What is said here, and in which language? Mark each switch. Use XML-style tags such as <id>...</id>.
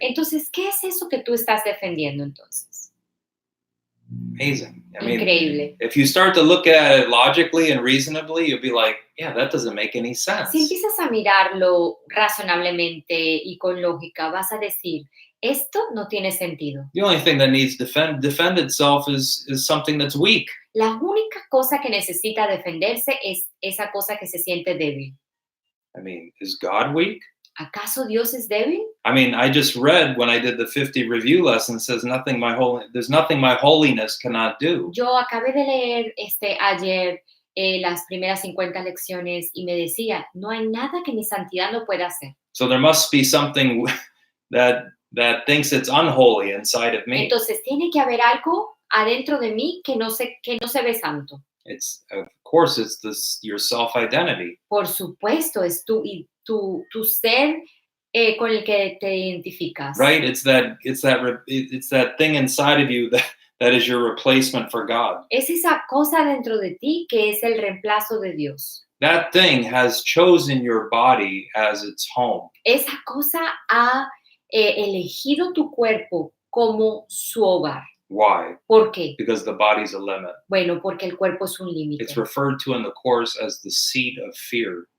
<es>Entonces, ¿qué es eso que tú estás defendiendo entonces?</es> <en>Amazing. I mean,</en> <es>Increíble.</es> <en>if you start to look at it logically and reasonably, you'll be like, yeah, that doesn't make any sense.</en> <es>Si empiezas a mirarlo razonablemente y con lógica, vas a decir, esto no tiene sentido.</es> <en>The only thing that needs defend itself is something that's weak.</en> <es>La única cosa que necesita defenderse es esa cosa que se siente débil.</es> <en>I mean, is God weak?</en> <es>¿Acaso Dios es débil?</es> <en>I mean, I just read when I did the 50 review lesson says there's nothing my holiness cannot do.</en> <es>Yo acabé de leer ayer las primeras 50 lecciones y me decía, no hay nada que mi santidad no pueda hacer.</es> <en>So there must be something that thinks it's unholy inside of me.</en> <es>Entonces tiene que haber algo adentro de mí que no se ve santo.</es> <en>It's of course it's your self-identity.</en> <es>Por supuesto, es tu ser con el que te identificas.</es> <en>Right? It's that thing inside of you that is your replacement for God.</en> <es>Es esa cosa dentro de ti que es el reemplazo de Dios.</es> <en>That thing has chosen your body as its home.</en> <es>Esa cosa ha elegido tu cuerpo como su hogar.</es> <en>Why?</en> <es>¿Por qué?</es> <en>Because the body's a limit.</en> <es>Bueno, porque el cuerpo es un límite.</es> <en>It's referred to in the course as the seat of fear.</en>